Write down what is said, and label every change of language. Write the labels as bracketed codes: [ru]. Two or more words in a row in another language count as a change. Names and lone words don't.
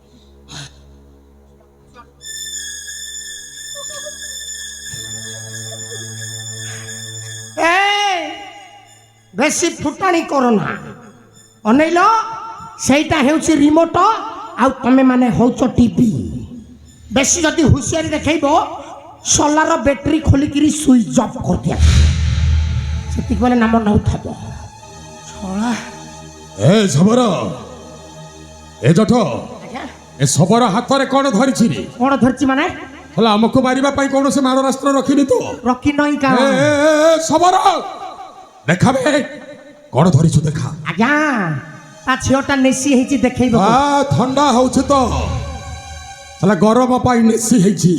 [or] ବେଶୀ ଫୁଟାଣି କରନା ଅନେଇଲ ସେଇଟା ହେଉଛି ରିମୋଟ ଆଉ ତମେ ମାନେ ହଉଛ ଟିଭି ବେଶୀ ଯଦି ହୁସିଆରି ଦେଖେଇବ ସୋଲାର ବ୍ୟାଟେରୀ ଖୋଲିକିରି ସୁଇଚ୍ ଅଫ୍ କରିଦିଆ ସେତିକି ବେଳେ ନାମ ନଉଥିବ ଶଳା ए सबର ए ଜଠ ଏ ସବର ହାତରେ କଣ ଧରିଛି ରେ କ'ଣ ଧରିଛି ମାନେ ହେଲା ଆମକୁ ମାରିବା ପାଇଁ କୌଣସି ମାରଣାସ୍ତ୍ର ରଖିନି ତ ରଖି ନଇଁ କା ସବର ଦେଖାବେ କଣ ଧରିଛୁ ଦେଖା ଆଜ୍ଞା ତା ଝିଅଟା ନେସି ହେଇଛି ଦେଖେଇବ ଥଣ୍ଡା ହଉଛି ତ ହେଲା ଗରମ ପାଇଁ ନେସି ହେଇଛି